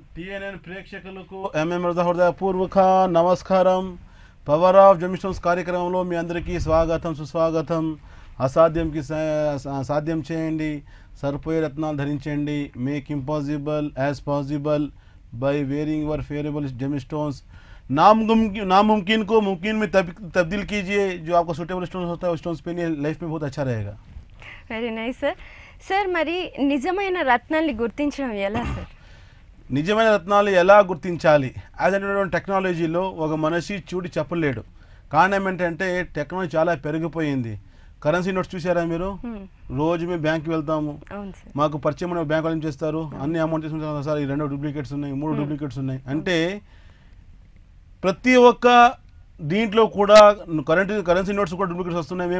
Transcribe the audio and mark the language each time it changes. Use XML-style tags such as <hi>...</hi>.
<te>TNN ప్రేక్షకులకు MM రజా హృదయపూర్వక నమస్కారం. పవర్ ఆఫ్ జెమ్ స్టోన్స్ కార్యక్రమంలో మీ అందరికీ స్వాగతం, సుస్వాగతం. అసాధ్యంకి సాధ్యం చేయండి, సరిపోయే రత్నాలు ధరించండి.</te> <en>Make impossible as possible by wearing your favourable gem stones.</en> <hi>नामुमकिन को मुमकिन में तब्दील कीजिए. जो आपको सूटेबल स्टोन्स होता है उस स्टोन्स पे लाइफ में बहुत अच्छा रहेगा.</hi> <te>Very nice sir. సార్ మరి నిజమైన రత్నాల్ని గుర్తించడం ఎలా సార్? నిజమైన రత్నాలు ఎలా గుర్తించాలి అనేటువంటి టెక్నాలజీలో ఒక మనిషి చూడి చెప్పలేడు. కారణం ఏంటంటే టెక్నాలజీ చాలా పెరిగిపోయింది. కరెన్సీ నోట్స్ చూసారా మీరు? రోజు మేము బ్యాంక్కి వెళ్తాము, మాకు పరిచయం బ్యాంక్ వాళ్ళు ఏం చేస్తారు, అన్ని అమౌంట్ తీసుకుంటారు, సార్ ఈ 2 డూప్లికేట్స్ ఉన్నాయి, 3 డూప్లికేట్స్ ఉన్నాయి అంటే ప్రతి ఒక్క దీంట్లో కూడా కరెన్సీ నోట్స్ కూడా డూప్లికేట్స్ వస్తున్నాయి.</te>